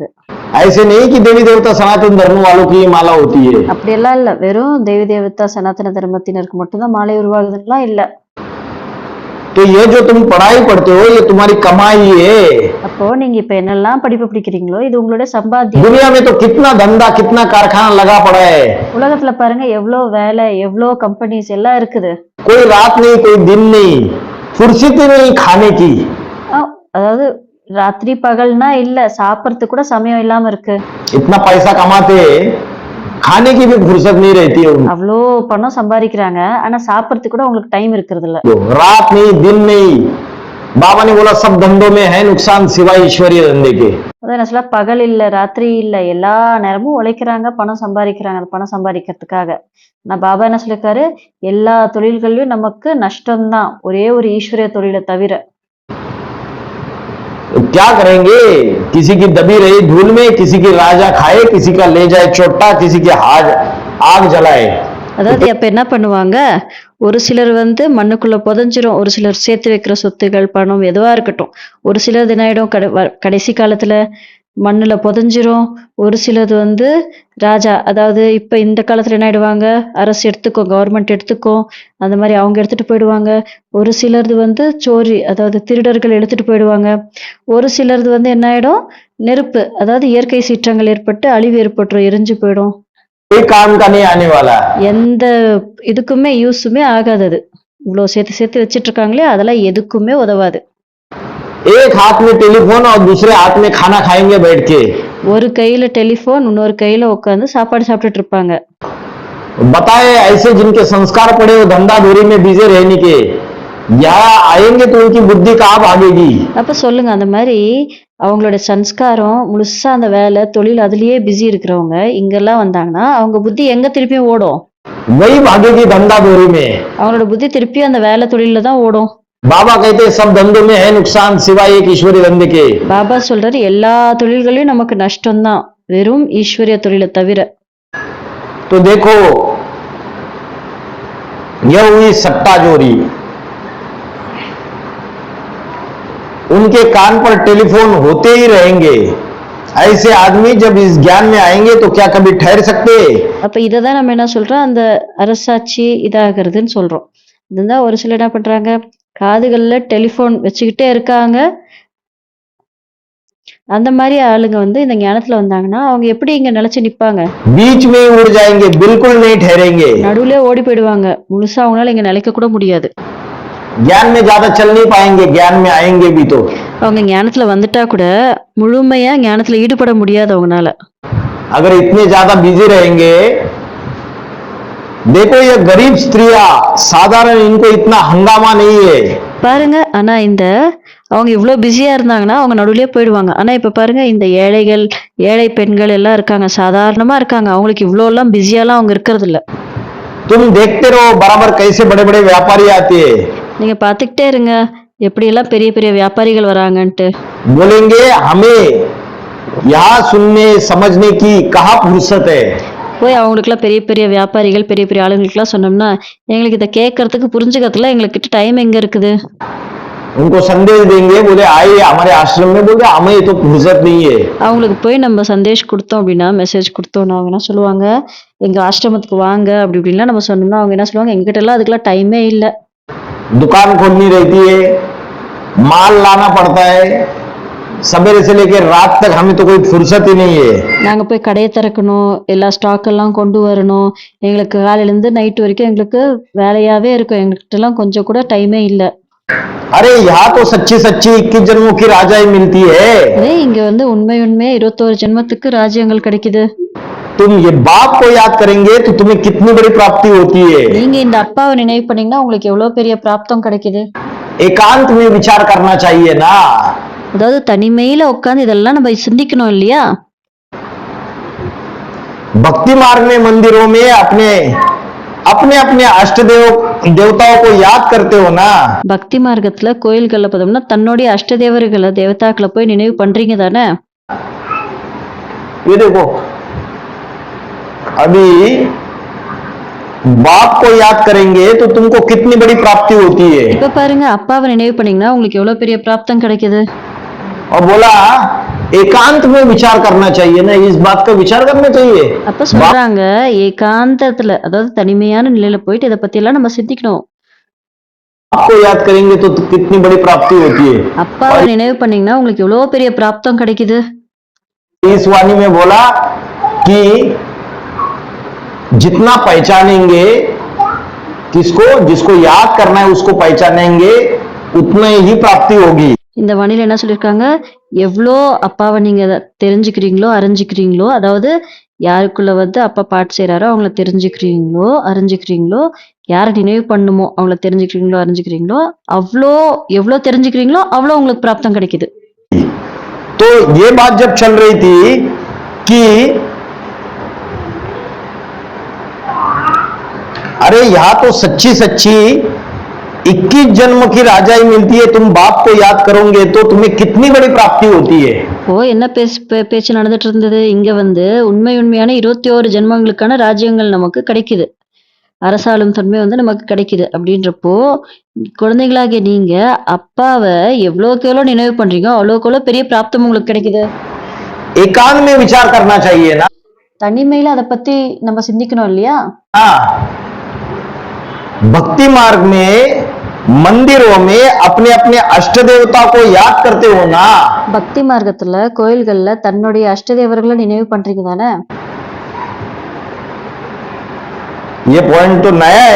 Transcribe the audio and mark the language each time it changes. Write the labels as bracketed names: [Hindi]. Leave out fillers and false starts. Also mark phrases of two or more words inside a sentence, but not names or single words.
[Hindi] ऐसे नहीं कि देवी देवता सनातन धर्म वालों की ही माला होती है। [Tamil] அப்படியெல்லாம் இல்ல, வெறும் தேவி தேவதா சனாதன தர்மத்தினருக்கு மட்டும்தான் மாலை உருவாகுதுன்னா இல்ல. [Hindi] तो ये जो तुम पढ़ाई पढ़ते हो ये तुम्हारी कमाई है। [Tamil] அப்போ நீங்க இப்ப என்னெல்லாம் படிப்பு படிக்கிறீங்களோ இது உங்களுடைய சம்பாத்தியம். [Hindi] दुनिया में तो कितना धंधा कितना कारखाना लगा पड़ा है। [Tamil] உலகத்துல பாருங்க, எவ்வளவு வேலை, எவ்வளவு கம்பெனிஸ் எல்லாம் இருக்குது. [Hindi] कोई रात नहीं कोई दिन नहीं, फुर्सत नहीं खाने की। [Tamil] அதாவது ராத்திரி பகல்னா இல்ல, சாப்பிடறதுக்கு கூட சமயம் இல்லாம இருக்கு. [Hindi] इतना पैसा कमाते खाने की भी फुर्सत नहीं रहती है उनको। [Tamil] அவ்வளோ பணம் சம்பாதிக்கிறாங்க, ஆனா சாப்பிடறதுக்கு கூட உங்களுக்கு டைம் இருக்கிறது இல்ல. [Hindi] रात नहीं दिन नहीं, बाबा ने बोला सब धंधों में है नुकसान सिवाय ईश्वरीय धंधे के। [Tamil] அதான் என்ன சொல்ல, பகல் இல்ல ராத்திரி இல்ல, எல்லா நேரமும் உழைக்கிறாங்க, பணம் சம்பாதிக்கிறாங்க. அந்த பணம் சம்பாதிக்கிறதுக்காக நான் பாபா என்ன சொல்லிருக்காரு, எல்லா தொழில்கள்லயும் நமக்கு நஷ்டம்தான், ஒரே ஒரு ஈஸ்வரிய தொழிலை தவிர. [Hindi] तो क्या करेंगे? किसी की दबी रही धूल में, किसी की राजा खाए, किसी का ले जाए चोटा, किसी की आग जलाए। [Tamil] அதாவது அப்ப என்ன பண்ணுவாங்க, ஒரு சிலர் வந்து மண்ணுக்குள்ள புதைஞ்சிரும், ஒரு சிலர் சேர்த்து வைக்கிற சொத்துகள் பணம் எதுவா இருக்கட்டும், ஒரு சிலர் தினாயிடும் கடைசி காலத்துல மண்ணுல புதைஞ்சிரும். ஒரு சிலது வந்து ராஜா, அதாவது இப்ப இந்த காலத்துல என்ன ஆயிடுவாங்க, அரசு எடுத்துக்கோ, கவர்மெண்ட் எடுத்துக்கோ, அந்த மாதிரி அவங்க எடுத்துட்டு போயிடுவாங்க. ஒரு சிலது வந்து சோரி, அதாவது திருடர்கள் எடுத்துட்டு போயிடுவாங்க. ஒரு சிலது வந்து என்ன ஆயிடும், நெருப்பு, அதாவது இயற்கை சீற்றங்கள் ஏற்பட்டு அழிவு ஏற்பட்டுரும், எரிஞ்சு போயிடும். [Hindi] कोई काम का नहीं आने वाला। [Tamil] எந்த இதுக்குமே யூஸுமே ஆகாது. அது இவ்வளவு சேர்த்து சேர்த்து வச்சிட்டு இருக்காங்களே, அதெல்லாம் எதுக்குமே உதவாது. [Hindi] एक हाथ में टेलीफोन और दूसरे हाथ में खाना खाएंगे बैठ के। [Tamil] ஒரு கையில டெலிபோன், இன்னொரு கையில உட்காந்து சாப்பாடு சாப்பிட்டுட்டு இருப்பாங்க. [Hindi] बताए ऐसे जिनके संस्कार पड़े वो धंधा धोरी में बिजी रहने के, यहाँ आएंगे तो उनकी बुद्धि कहाँ भागेगी? [Tamil] அப்ப சொல்லுங்க அந்த மாதிரி அவங்களோட சன்ஸ்காரம் முழுசா அந்த வேலை தொழில் அதுலயே பிஸி இருக்கிறவங்க இங்கெல்லாம் வந்தாங்கன்னா அவங்க புத்தி எங்க திருப்பியும் ஓடும்? [Hindi] वही भागेगी धंधा दौरी में। [Tamil] அவங்களோட புத்தி திருப்பியும் அந்த வேலை தொழில தான் ஓடும். [Hindi] बाबा कहते हैं, सब धंधों में है नुकसान सिवाय एक ईश्वरी धंधे के। [Tamil] பாபா சொல்றாரு எல்லா தொழில்களையும் நமக்கு நஷ்டம் தான் வெறும் ஈஸ்வரிய தொழிலை தவிர. [Hindi] तो देखो यह हुई सट्टा चोरी। उनके कान पर टेलीफोन होते ही रहेंगे। ऐसे आदमी जब इस ज्ञान में आएंगे तो क्या कभी ठहर सकते? [Tamil] அப்ப இததான் நம்ம என்ன சொல்றோம், அந்த அரசாட்சி இதாகிறதுன்னு சொல்றோம். இதுதான் ஒரு சிலர் என்ன பண்றாங்க, காதுகள்ல டெலிபோன் வச்சுக்கிட்டே இருக்காங்க. அந்த மாதிரி ஆளுங்க வந்து இந்த ஞானத்துல வந்தாங்கன்னா அவங்க எப்படி இங்க நிலைச்சு நிப்பாங்க? [Hindi] बीच में ही उड़ जाएंगे, बिल्कुल नहीं ठहरेंगे। [Tamil] நடுவுல ஓடி போயிடுவாங்க, முழுசா அவங்களால இங்க நிலைக்க கூட முடியாது. [Hindi] ज्ञान में ज्यादा चल नहीं पाएंगे, ज्ञान में आएंगे भी तो। [Tamil] அவங்க ஞானத்துல வந்துட்டா கூட முழுமையா ஞானத்துல ஈடுபட முடியாது அவங்கனால. [Hindi] अगर इतने ज्यादा बिजी रहेंगे, देखो ये गरीब स्त्रियां साधारण, इनको इतना हंगामा नहीं है। [Tamil] பாருங்க, ஆனா இந்த அவங்க இவ்வளவு பிஸியா இருந்தாங்கன்னா அவங்க நடுவுலயே போயிடுவாங்க. ஆனா இப்ப பாருங்க, இந்த ஏழைகள் ஏழை பெண்கள் எல்லாம் இருக்காங்க, சாதாரணமா இருக்காங்க, அவங்களுக்கு இவ்வளவு எல்லாம் பிஸியாலாம் அவங்க இருக்கிறது இல்ல. [Hindi] तुम देखते रहो बराबर कैसे बड़े बड़े व्यापारी आते हैं। [Tamil] நீங்க பாத்துக்கிட்டே இருங்க எப்படி எல்லாம் பெரிய பெரிய வியாபாரிகள் வராங்கன்ட்டு. [Hindi] बोलेंगे हमें यहाँ सुनने समझने की कहाँ फुर्सत है। [Tamil] போய் அவங்களுக்குலாம் பெரிய பெரிய வியாபாரிகள் பெரிய பெரிய ஆளுங்களுக்குலாம் சொன்னோம்னா எங்களுக்கு இதை கேட்கறதுக்கு புரிஞ்சுக்கிறதுல எங்களுக்கு டைம் எங்க இருக்குது? [Hindi] उनको संदेश देंगे, बोले आइए हमारे आश्रम में। बोले हमें तो फुर्सत नहीं है। [Tamil] அவங்களுக்கு போய் நம்ம சந்தேஷ் கொடுத்தோம் அப்படின்னா, மெசேஜ் கொடுத்தோம்னா அவங்க என்ன சொல்லுவாங்க, எங்க ஆசிரமத்துக்கு வாங்க அப்படி இப்படின்லாம் நம்ம சொன்னோம்னா அவங்க என்ன சொல்லுவாங்க, எங்ககிட்ட எல்லாம் அதுக்கெல்லாம் டைமே இல்லை. [Hindi] दुकान खोलनी रहती है, माल लाना पड़ता है, सवेरे से लेकर रात तक हमें तो कोई फुर्सत ही नहीं है। [Tamil] நாங்க போய் கடையை திறக்கணும், எல்லா ஸ்டாக் எல்லாம் கொண்டு வரணும், எங்களுக்கு காலையில இருந்து நைட் வரைக்கும் எங்களுக்கு வேலையாவே இருக்கும், எங்ககிட்ட எல்லாம் கொஞ்சம் கூட டைமே இல்லை. [Hindi] अरे यहाँ तो सच्ची सच्ची 21 जन्मों की राजाई मिलती है। [Tamil] அதே இங்க வந்து உண்மை உண்மையா 21 ஜென்மத்துக்கு ராஜ்யங்கள் கிடைக்குது. [Hindi] तुम ये बाप को याद करेंगे तो तुम्हें कितनी बड़ी प्राप्ति होती है। [Tamil] நீங்க இந்த அப்பாவை நினைவு பண்ணீங்கன்னா உங்களுக்கு எவ்வளவு பெரிய பிராப்தம் கிடைக்குது. [Hindi] एकांत में विचार करना चाहिए ना। [Tamil] அதாவது தனிமையில உட்கார்ந்து இதெல்லாம் நம்ம சிந்திக்கணும் இல்லையா? [Hindi] भक्ति मार्ग में मंदिरों में अपने अपने अपने अष्ट देवताओं को याद करते हो ना। [Tamil] பக்தி மார்க்கத்துல கோயில்கள்ல பார்த்தோம்னா தன்னுடைய அஷ்டதேவர்களை தேவதாக்களை போய் நினைவு பண்றீங்க தானே? [Hindi] ये देखो अभी बाप को याद करेंगे तो तुमको कितनी बड़ी प्राप्ति होती है। [Tamil] இப்ப பாருங்க, அப்பாவை நினைவு பண்ணீங்கன்னா உங்களுக்கு எவ்வளவு பெரிய பிராப்தம் கிடைக்குது. [Hindi] और बोला एकांत में विचार करना चाहिए ना, इस बात का विचार करना चाहिए। [Tamil] அப்ப சொல்றாங்க ஏகாந்தத்துல, அதாவது தனிமையான நிலையில போயிட்டு இதை பத்தி எல்லாம் நம்ம சிந்திக்கணும். [Hindi] आपको याद करेंगे तो कितनी बड़ी प्राप्ति होती है। [Tamil] அப்பாவை நினைவு பண்ணீங்கன்னா உங்களுக்கு எவ்வளவு பெரிய பிராப்தம் கிடைக்குது. [Hindi] इस वाणी में बोला कि जितना पहचानेंगे, किसको जिसको याद करना है उसको पहचानेंगे, उतना ही प्राप्ति होगी। [Tamil] இந்த வாணியில என்ன சொல்லியிருக்காங்க, எவ்வளோ அப்பாவை நீங்க தெரிஞ்சுக்கிறீங்களோ அறிஞ்சுக்கிறீங்களோ, அதாவது யாருக்குள்ள வந்து அப்பா பாட்டு செய்யறாரோ அவங்கள தெரிஞ்சுக்கிறீங்களோ அறிஞ்சுக்கிறீங்களோ, யாரை நினைவு பண்ணுமோ அவங்கள தெரிஞ்சுக்கிறீங்களோ அறிஞ்சுக்கிறீங்களோ, அவ்வளோ எவ்வளோ தெரிஞ்சுக்கிறீங்களோ அவ்வளோ உங்களுக்கு பிராப்தம் கிடைக்குது. [Hindi] तो ये बात जब चल रही थी कि अरे यहाँ तो सच्ची सच्ची 21 जन्म की राजाई मिलती है, तुम बाप को याद करोगे तो तुम्हें कितनी बड़ी प्राप्ति होती है। [Tamil] இப்போ என்ன பேச்சு நடந்துட்டு இருந்தது, இங்க வந்து உண்மையான 21 ஜென்மங்களுக்கான ராஜ்யங்கள் நமக்கு கிடைக்குது, அரசாளும் தன்மை வந்து நமக்கு கிடைக்குது. அப்படின்றப்போ குழந்தைகளாகிய நீங்க அப்பாவை எவ்வளோக்கு எவ்வளோ நினைவு பண்றீங்க அவ்வளோக்கு எவ்வளோ பெரிய பிராப்தம் உங்களுக்கு கிடைக்குது. [Hindi] एकांत में विचार करना चाहिए ना। [Tamil] தனிமையில அதை பத்தி நம்ம சிந்திக்கணும் இல்லையா? [Hindi] हाँ, भक्ति मार्ग में मंदिरों में अपने अपने अष्ट देवता को याद करते हो ना। [Tamil] பக்தி மார்க்கத்துல கோயில்கள்ல தன்னுடைய அஷ்டதேவர்களை நினைவு பண்றீங்க தானே? [Hindi] ये पॉइंट तो नया है।